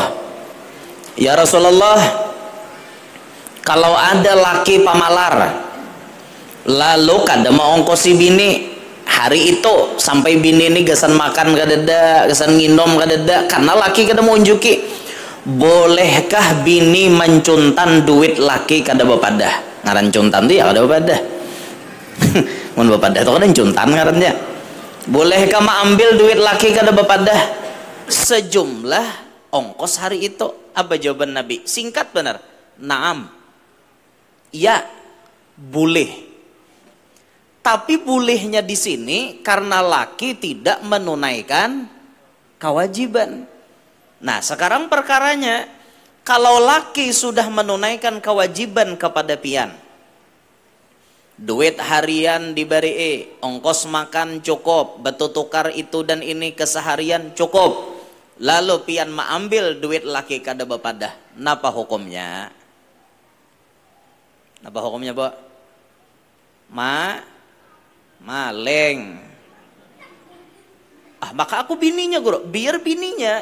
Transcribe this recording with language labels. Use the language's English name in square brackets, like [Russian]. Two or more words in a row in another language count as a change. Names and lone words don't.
[Arabic] يا رسول الله, [Banjar] kalau ada laki pamalar lalu kada mau ongkosi bini hari itu sampai bini ini gasan makan kadada, gasan nginom kadada karena laki kada mau unjuki, bolehkah bini mencuntan duit laki kada bapadah? Ngaran cuntan tuh ya kada bapadah. Mun bapadah itu kada cuntan ngarannya. [Indonesian] Bolehkah mengambil duit laki [Banjar] kada bapadah [Indonesian] sejumlah ongkos hari itu? Apa jawaban Nabi? Singkat benar, naam, ya boleh. Tapi bolehnya di sini karena laki tidak menunaikan kewajiban. Nah sekarang perkaranya, kalau laki sudah menunaikan kewajiban kepada pian, duit harian diberi, ongkos makan cukup, betul tukar itu dan ini keseharian cukup, [Banjar] lalu pian mengambil duit laki kada bapadah, napa hukumnya? Napa hukumnya, Bu? Maling. Maka aku bininya, Guru. Biar bininya.